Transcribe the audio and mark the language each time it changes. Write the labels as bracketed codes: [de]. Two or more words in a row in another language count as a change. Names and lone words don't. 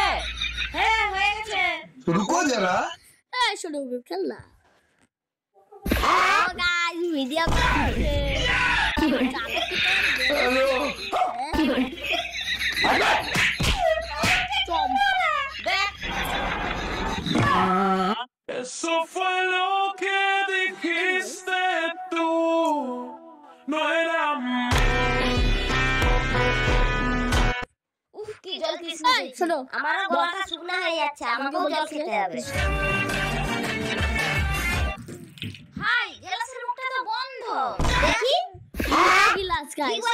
[bn] হ্যাঁ হয়ে গেছে। [hi] रुको जरा [bn] এই শুরু হবে খেলা। ও গাইস ভিডিও করছে। দেখ [es] Eso fue lo que dijiste tú, no era amor. [bn] উফ কি জল তৃষ্ণা এই, পেয়েছে। শোনো। আমারও গলাটা শুকনো হয়ে যাচ্ছে, আমাকেও জল খেতে হবে। হাই, গ্লাসের মুখটা তো বন্ধ। দেখি গিলাস কি গাইস।